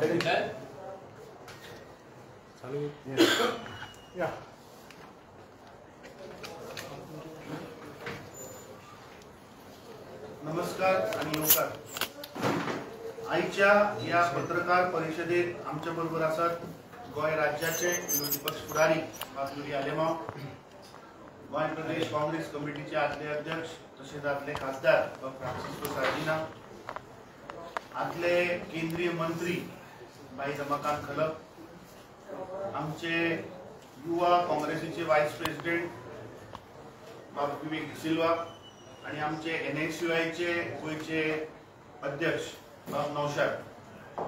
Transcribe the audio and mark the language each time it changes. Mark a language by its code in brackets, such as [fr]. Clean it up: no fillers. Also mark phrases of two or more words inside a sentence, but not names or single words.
[kok] चालू या नमस्कार आणि नमस्कार। आईच्या या पत्रकार परिषदेत आमच्या बरोबर असतात गोय राज्याचे विरोधी पक्ष फुडारी बाबुली आलेमाव, गोय प्रदेश काँग्रेस कमिटीचे आदले अध्यक्ष तसेच आदले खासदार फ्रान्सिस्को सार्दिना, आदले केंद्रीय मंत्री भाई रमाकांत खलप, आमचे युवा काँग्रेसीचे [en] Vice President [kok] बाबू विवेक सिल्वा आणि आमचे NSUI चे गोयचे अध्यक्ष बाब नौशाद।